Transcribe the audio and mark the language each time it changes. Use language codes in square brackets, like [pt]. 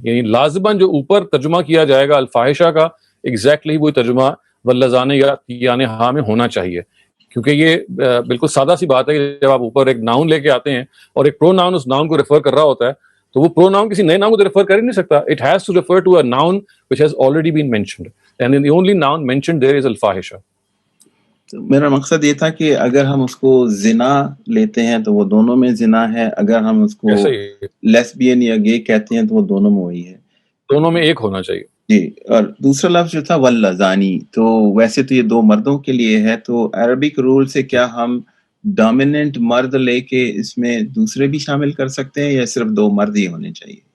[ur] یعنی لازماً جو اوپر ترجمہ کیا جائے گا الفاحشہ کا، ایگزیکٹلی وہی ترجمہ [ar] واللذان یاتیان ہا [ur] میں ہونا چاہیے، کیونکہ یہ بالکل سادہ سی بات ہے کہ جب آپ اوپر ایک ناؤن لے کے آتے ہیں اور ایک پرو ناؤن اس ناؤن کو ریفر کر رہا ہوتا ہے، تو وہ پرو ناؤن کسی نئے ناؤن کو ریفر کر ہی نہیں سکتا. [en] It has to refer to a noun which has already been mentioned, and the only noun mentioned there is الفاحشہ. [ur] میرا مقصد یہ تھا کہ اگر ہم اس کو زنا لیتے ہیں تو وہ دونوں میں زنا ہے، اگر ہم اس کو لیسبین یا گے کہتے ہیں تو وہ دونوں میں وہی ہے، دونوں میں ایک ہونا چاہیے. جی. اور دوسرا لفظ جو تھا واللذانی، تو ویسے تو یہ 2 مردوں کے لیے ہے، تو عربک رول سے کیا ہم ڈومیننٹ مرد لے کے اس میں دوسرے بھی شامل کر سکتے ہیں یا صرف 2 مرد ہی ہونے چاہیے؟